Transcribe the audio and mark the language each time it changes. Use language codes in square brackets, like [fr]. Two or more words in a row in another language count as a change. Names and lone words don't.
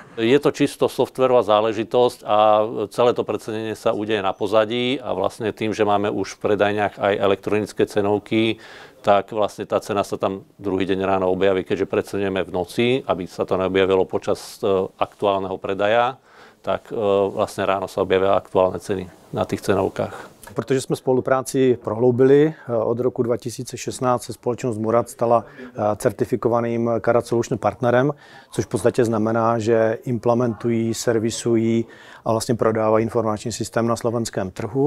[sk] Je to čisto softverová záležitosť a celé to predsedenie sa udeje na pozadí a vlastne tým, že máme už v predajniach aj elektronické cenovky, tak vlastne tá cena sa tam druhý deň ráno objaví, keďže predsednieme v noci, aby sa to neobjavilo počas aktuálneho predaja, [cs] tak vlastně ráno se objevily aktuální ceny na těch cenovkách. Protože jsme spolupráci prohloubili, od roku 2016 se společnost Murat stala certifikovaným Karat Solution partnerem, což v podstatě znamená, že implementují, servisují a vlastně prodávají informační systém na slovenském trhu.